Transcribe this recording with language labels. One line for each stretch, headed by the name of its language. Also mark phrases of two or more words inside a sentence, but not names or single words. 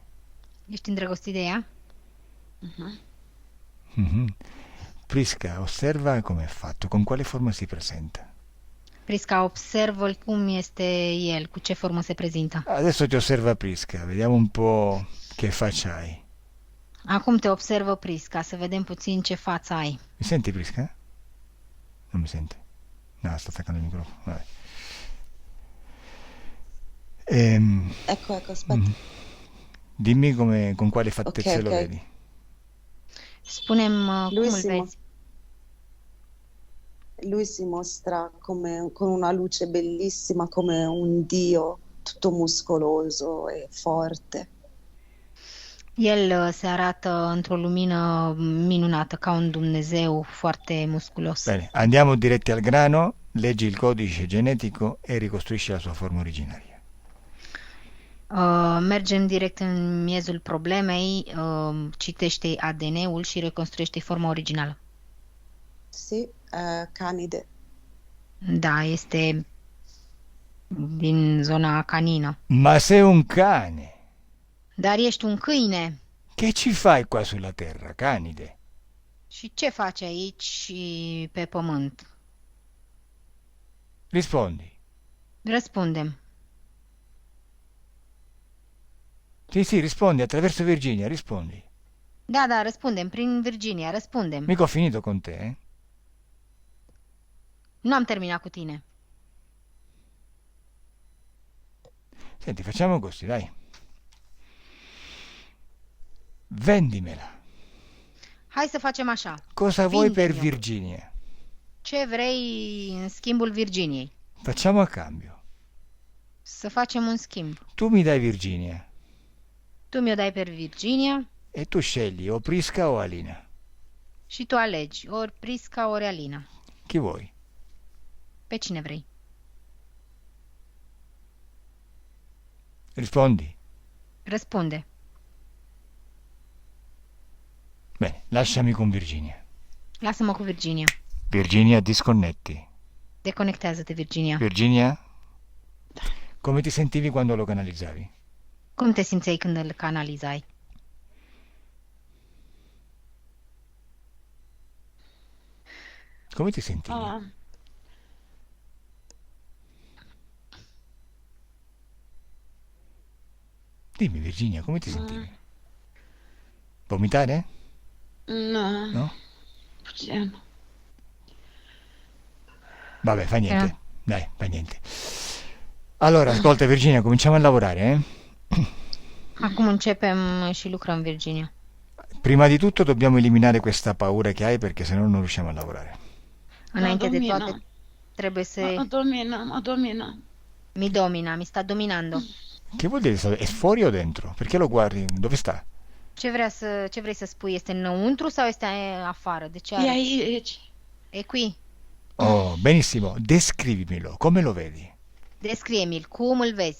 Romanian: ești îndrăgostit de ea? Mhm. Mhm.
Italian: Prisca, osserva come è fatto, con quale forma si presenta.
Romanian: Prisca, observă cum este el, cu ce formă se prezintă.
Italian: Adesso ti osserva Prisca, vediamo un po' che faccia hai.
Romanian: Acum te observă Prisca, să vedem puțin ce față ai.
Italian: Mi senti Prisca? Non mi sente. No, sto attaccando il microfono. Vabbè. Ecco, aspetta. Dimmi con quale fattezze Ok, lo ok. vedi.
Romanian: Spunem cum Lui îl si, vezi.
Italian: lui si mostra come, con una luce bellissima, come un dio, tutto muscoloso e forte.
Romanian: El se arată într-o lumină minunată, ca un Dumnezeu foarte musculos.
Italian: Bene, andiamo diretti al grano, leggi il codice genetico e ricostruisci la sua forma originaria.
Romanian: Mergem direct în miezul problemei, citește ADN-ul și reconstruiește forma originală.
Italian: Sì, canide.
Romanian: Da, este din zona canină.
Italian: Ma sei un cane!
Romanian: Dar ești un câine.
Italian: Che ci fai qua sulla terra, canide?
Romanian: Și ce faci aici și pe pământ?
Italian: Rispondi.
Romanian: Răspundem.
Italian: Sì, sì, rispondi attraverso Virginia, rispondi.
Romanian: Da, răspundem, prin Virginia, răspundem.
Italian: Mica ho finito con te, eh?
Romanian: Nu am terminat cu tine.
Italian: Senti, facciamo così, dai. Vendimela.
Romanian: Hai să facem așa.
Italian: Cosa vuoi per
Romanian: Vindimi-o.
Italian: Virginia?
Romanian: Ce vrei în schimbul Virginiei?
Italian: Facciamo a cambio.
Romanian: Să facem un schimb.
Italian: Tu mi dai Virginia
Romanian: Tu mi-o dai per Virginia
Italian: e tu scegli o Prisca o Alina.
Romanian: și tu alegi ori Prisca, ori Alina.
Italian: Chi vuoi?
Romanian: Pe cine vrei?
Italian: Rispondi.
Romanian: Răspunde.
Italian: Bene, lasciami con Virginia.
Romanian: Lasă-mă cu Virginia.
Italian: Virginia, disconnetti.
Romanian: Deconectează-te, Virginia.
Italian: Virginia, come ti sentivi quando lo canalizzavi?
Romanian: Cum te simțeai când îl canalizai?
Italian: Come ti sentivi? Ah, Dimmi Virginia, come ti sentivi? Vomitare? no, No?
Romanian: puțin.
Italian: Vabbè, fa niente. Dai, fa niente. Allora, ascolta Virginia, cominciamo a lavorare, eh?
Romanian: Acum începem și lucrăm, Virginia.
Italian: Prima di tutto dobbiamo eliminare questa paura che hai perché sennò non riusciamo a lavorare.
Romanian: Înainte de domină. toate, trebuie să... Mă domină.
Italian: Mi sta dominando. Che vuol dire? È fuori o dentro? Perché lo guardi? Dove sta?
Romanian: Ce vrei să spui? Este înăuntru sau este afară? De ce E are? aici.
Italian: E qui. Oh, benissimo, descrivimelo, come lo vedi?
Romanian: Descrie-mi-l. Cum îl vezi?